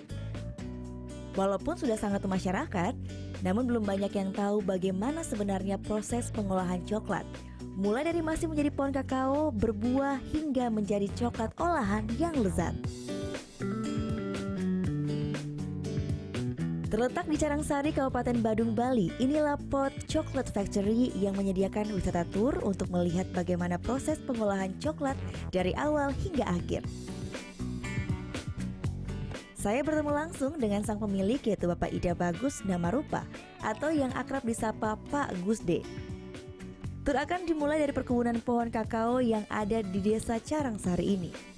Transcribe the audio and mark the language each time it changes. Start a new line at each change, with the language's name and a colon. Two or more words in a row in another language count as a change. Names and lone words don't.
Indonesian: Walaupun sudah sangat masyarakat, namun belum banyak yang tahu bagaimana sebenarnya proses pengolahan coklat. Mulai dari masih menjadi pohon kakao, berbuah, hingga menjadi coklat olahan yang lezat. Terletak di Carangsari, Kabupaten Badung, Bali, inilah Pot Chocolate Factory yang menyediakan wisata tur untuk melihat bagaimana proses pengolahan coklat dari awal hingga akhir. Saya bertemu langsung dengan sang pemilik yaitu Bapak Ida Bagus Namarupa atau yang akrab disapa Pak Gusde. Tur akan dimulai dari perkebunan pohon kakao yang ada di Desa Carangsari ini.